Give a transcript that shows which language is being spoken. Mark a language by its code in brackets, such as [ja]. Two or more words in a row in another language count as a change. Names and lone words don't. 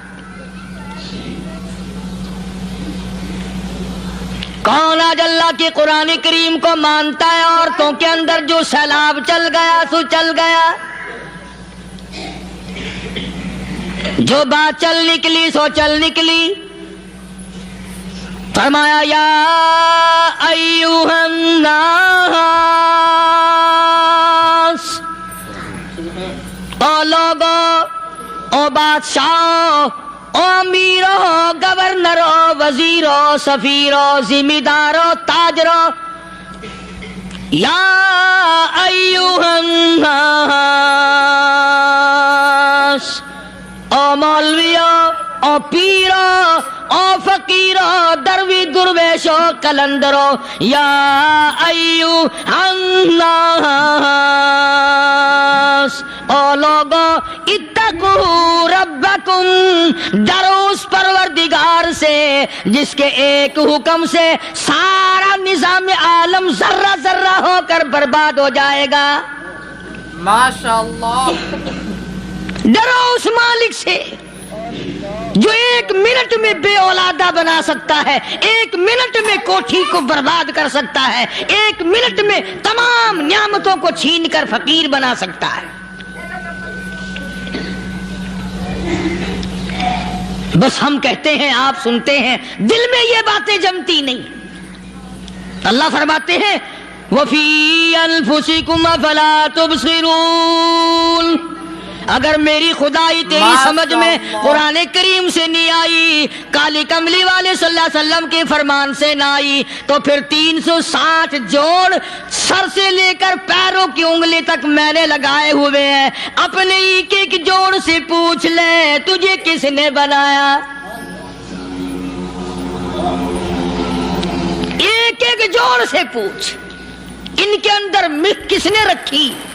[ur] کون آج اللہ کی قرآن کریم کو مانتا ہے؟ عورتوں کے اندر جو سیلاب چل گیا سو چل گیا، جو بات چل نکلی سو چل نکلی۔ فرمایا [ar] یا ایھا الناس، [ur] او لوگو، او بادشاہو، او امیرو، گورنرو، وزیرو، سفیرو، ذمہ دارو، تاجرو، [ar] یا ایھا الناس، [ur] او مولویو، او پیرو، او فقیرو، دروی درویشو، کلندرو، [ar] یا ایھا الناس، [ur] او لوگو [ar] اتقوا اتقوا ربکم، [ur] ڈرو اس پروردگار سے جس کے ایک حکم سے سارا نظام عالم ذرہ ذرہ ہو کر برباد ہو جائے گا۔ ماشاءاللہ، ڈرو اس مالک سے جو ایک منٹ میں بے اولادہ بنا سکتا ہے، ایک منٹ میں کوٹھی کو برباد کر سکتا ہے، ایک منٹ میں تمام نعمتوں کو چھین کر فقیر بنا سکتا ہے۔ بس ہم کہتے ہیں، آپ سنتے ہیں، دل میں یہ باتیں جمتی نہیں۔ اللہ فرماتے ہیں [ar] وَفِي أَنفُسِكُمْ أَفَلَا تُبْصِرُونَ، [ur] اگر میری خدائی تیری سمجھ میں قرآن کریم سے نہیں آئی، کالی کملی والے [ar] صلی اللہ علیہ وسلم [ur] کے فرمان سے نہ آئی، تو پھر 360 جوڑ سر سے لے کر پیروں کی انگلی تک میں نے لگائے ہوئے ہیں۔ اپنے ایک ایک جوڑ سے پوچھ لے تجھے کس نے بنایا، ایک ایک جوڑ سے پوچھ، ان کے اندر ملک کس نے رکھی؟